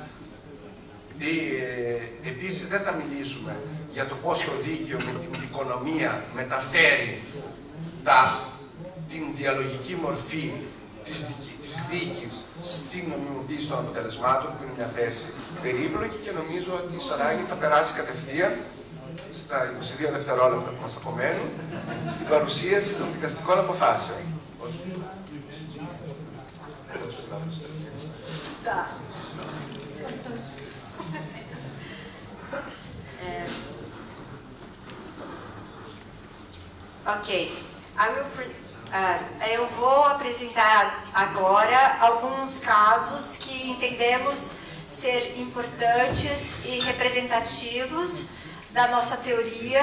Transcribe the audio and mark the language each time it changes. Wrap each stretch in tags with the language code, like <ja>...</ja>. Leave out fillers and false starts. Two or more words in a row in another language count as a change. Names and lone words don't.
<el>Επίσης δεν θα μιλήσουμε για το πώς το δίκαιο με την δικονομία μεταφέρει την διαλογική μορφή της δίκης στην νομιμοποίηση των αποτελεσμάτων, που είναι μια θέση περίπλοκη και νομίζω ότι η Σαράγη θα περάσει κατευθείαν στα 22 δευτερόλεπτα που μας απομένουν στην παρουσίαση των δικαστικών αποφάσεων.</el> <pt>Ok, eu vou apresentar agora alguns casos que entendemos ser importantes e representativos da nossa teoria.</pt>